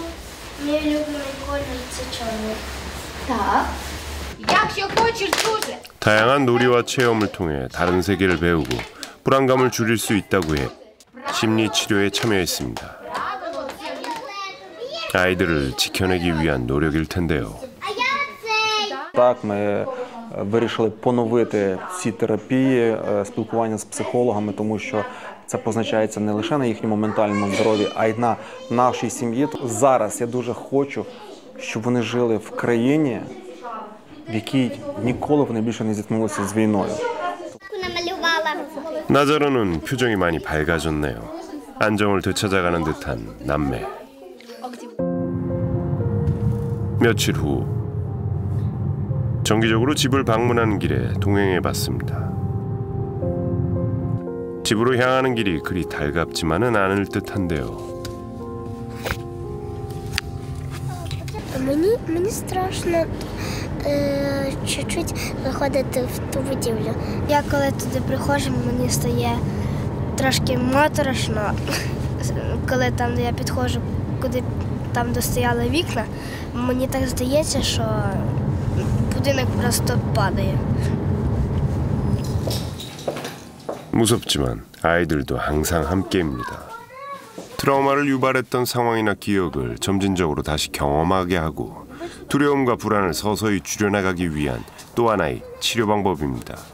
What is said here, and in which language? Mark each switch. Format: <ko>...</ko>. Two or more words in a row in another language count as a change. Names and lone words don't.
<uk>Мій улюблений колір – це чорний. Так. Якщо хочеш дуже.</uk> <ko>다양한 놀이와 체험을 통해 다른 세계를 배우고 불안감을 줄일 수 있다고 해 심리 치료에 참여했습니다. 아이들을 지켜내기 위한 노력일 텐데요.</ko> <uk>Так, ми вирішили поновити ці терапії, спілкування з психологами, тому що це позначається не лише на їхньому ментальному здоров'ї, а й на нашій сім'ї. Зараз я дуже хочу, щоб вони жили в країні, в якій ніколи вони більше не зіткнулися з війною.</uk> <ko>나자로는 표정이 많이 밝아졌네요. 안정을 되찾아가는 듯한 남매. 며칠 후 정기적으로 집을 방문하는 길에 동행해봤습니다. 집으로 향하는 길이 그리 달갑지만은 않을 듯한데요.</ko> <uk>Мені страшно чуть-чуть заходити в ту будівлю. Я коли туди приходжу, мені стає трошки моторошно, коли там, де я підходжу, куди там, де стояли вікна, мені так здається, що будинок просто падає.</uk> <ko>무섭지만 아이들도 항상 함께입니다. 트라우마를 유발했던 상황이나 기억을 점진적으로 다시 경험하게 하고 두려움과 불안을 서서히 줄여나가기 위한 또 하나의 치료 방법입니다.</ko>